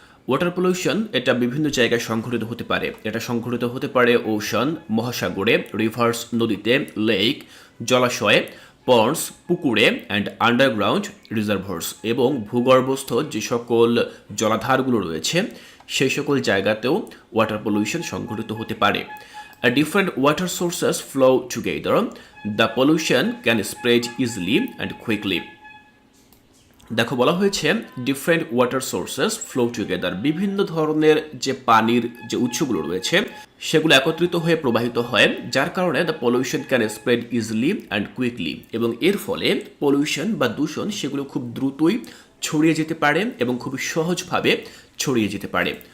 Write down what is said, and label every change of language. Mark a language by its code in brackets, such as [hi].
[bn] Water pollution এটা বিভিন্ন জায়গায় সংঘটিত হতে পারে। এটা সংঘটিত হতে পারে ওশান মহাসাগরে, রিভার্স নদীতে, লেক জলাশয়ে, পন্ডস পুকুরে [en] and underground reservoirs [bn] এবং ভূগর্ভস্থ যে সকল জলাধারগুলো রয়েছে সেই সকল জায়গাতেও ওয়াটার পলিউশন সংঘটিত হতে পারে। [en] As different water sources flow together, the pollution can spread easily and quickly. [bn] দেখো বলা হয়েছে [en] different water sources flow together, [bn] বিভিন্ন ধরনের যে পানির যে উৎসগুলো রয়েছে সেগুলো একত্রিত হয়ে প্রবাহিত হয়, যার কারণে [en] the pollution can spread easily and quickly, [bn] এবং এর ফলে পলিউশন বা দূষণ সেগুলো খুব দ্রুতই ছড়িয়ে যেতে পারে এবং খুব সহজভাবে ছড়িয়ে যেতে পারে।